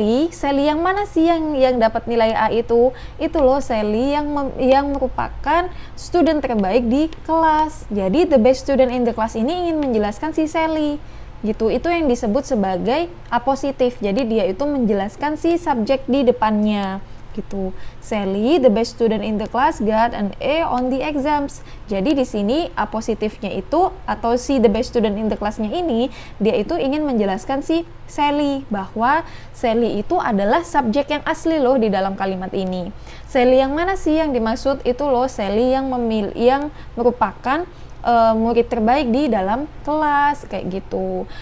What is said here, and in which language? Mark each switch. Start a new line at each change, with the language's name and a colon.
Indonesian: Sally yang mana sih yang dapat nilai A itu? Itu loh Sally yang merupakan student terbaik di kelas. Jadi
English: the best student in the class
Indonesian: ini ingin menjelaskan si Sally. Gitu. Itu yang disebut sebagai apositif. Jadi dia itu menjelaskan si subjek di depannya. Gitu.
English: Sally, the best student in the class, got an A on the exams.
Indonesian: Jadi di sini apositifnya itu atau si
English: the best student in the class-
Indonesian: nya ini, dia itu ingin menjelaskan si Sally bahwa Sally itu adalah subjek yang asli loh di dalam kalimat ini. Sally yang mana sih yang dimaksud? Itu loh Sally yang merupakan murid terbaik di dalam kelas, kayak gitu.